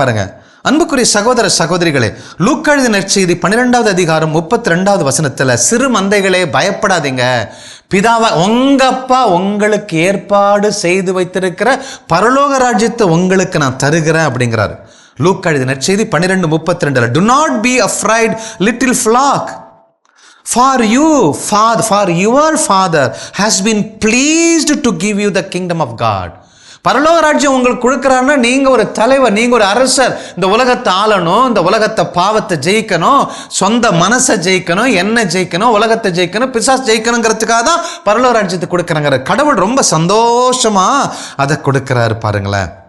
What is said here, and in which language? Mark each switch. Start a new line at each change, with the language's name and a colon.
Tamil: பாருங்க அன்புக்குரிய சகோதர சகோதரிகளே, லூக்கா எழுதின நற்செய்தி 12வது அதிகாரம் 32வது வசனத்தில், சிறு மந்தைகளே பயப்படாதீங்க, பிதாவா உங்க அப்பா உங்களுக்கு ஏற்பாடு செய்து வைத்திருக்கிற பரலோக ராஜ்யத்தை உங்களுக்கு நான் தருகிறேன் அப்படிங்கிறாரு. லூக்கா எழுதின நற்செய்தி 12:32.
English: Do not be afraid, little flock, for your father has been pleased to give you the kingdom of God.
Tamil: பரலோக ராஜ்யம் உங்களுக்கு கொடுக்குறாருன்னா, நீங்கள் ஒரு தலைவர், நீங்கள் ஒரு அரசர், இந்த உலகத்தை ஆளணும், இந்த உலகத்தை பாவத்தை ஜெயிக்கணும், சொந்த மனசை ஜெயிக்கணும், என்ன ஜெயிக்கணும், உலகத்தை ஜெயிக்கணும், பிசாசு ஜெயிக்கணுங்கிறதுக்காக தான் பரலோக ராஜ்யத்தை கொடுக்குறாங்க. கடவுள் ரொம்ப சந்தோஷமா அதை கொடுக்குறாரு பாருங்களேன்.